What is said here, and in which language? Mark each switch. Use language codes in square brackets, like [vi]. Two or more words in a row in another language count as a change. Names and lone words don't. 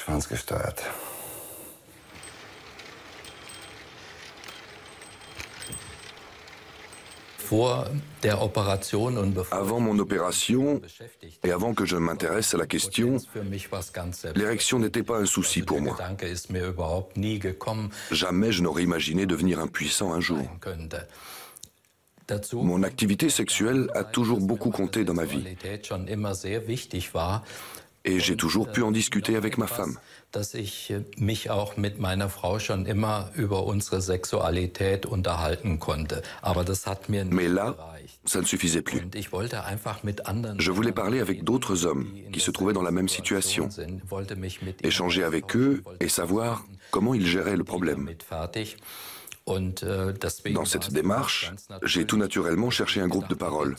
[fr] Avant mon opération, et avant que je ne m'intéresse à la question, l'érection n'était pas un souci pour moi. Jamais je n'aurais imaginé devenir impuissant un jour. Mon activité sexuelle a toujours beaucoup compté dans ma vie. Et j'ai toujours pu en discuter avec ma femme. [de] Dass ich mich auch mit meiner Frau schon immer über unsere Sexualität unterhalten konnte. Aber das hat mir nicht gereicht. [fr] Ça ne suffisait plus. Je voulais parler avec d'autres hommes qui se trouvaient dans la même situation, échanger avec eux et savoir comment ils géraient le problème. Dans cette démarche, j'ai tout naturellement cherché un groupe de parole.